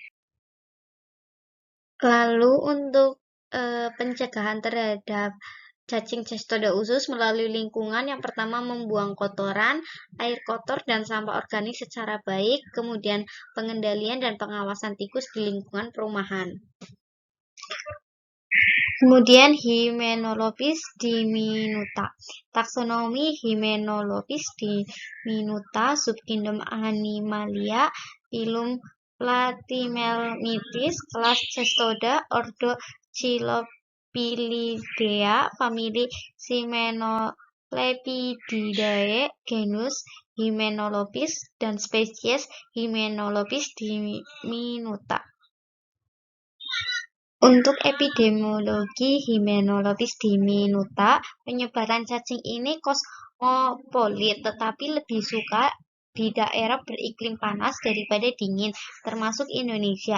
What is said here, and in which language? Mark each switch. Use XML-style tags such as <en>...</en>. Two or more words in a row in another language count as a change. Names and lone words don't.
<id>Lalu untuk pencegahan terhadap cacing cestoda usus melalui lingkungan. Yang pertama, membuang kotoran, air kotor, dan sampah organik secara baik, kemudian pengendalian dan pengawasan tikus di lingkungan perumahan. Kemudian Hymenolopis diminuta. Taksonomi Hymenolopis diminuta, subkingdom Animalia, phylum Platymelmitis, kelas Cestoda, ordo Cilopilidea, famili Simenolepididae, genus Hymenolopis, dan spesies Hymenolopis diminuta. Untuk epidemiologi Hymenolopis diminuta, penyebaran cacing ini kosmopolit, tetapi lebih suka di daerah beriklim panas daripada dingin, termasuk Indonesia.</id>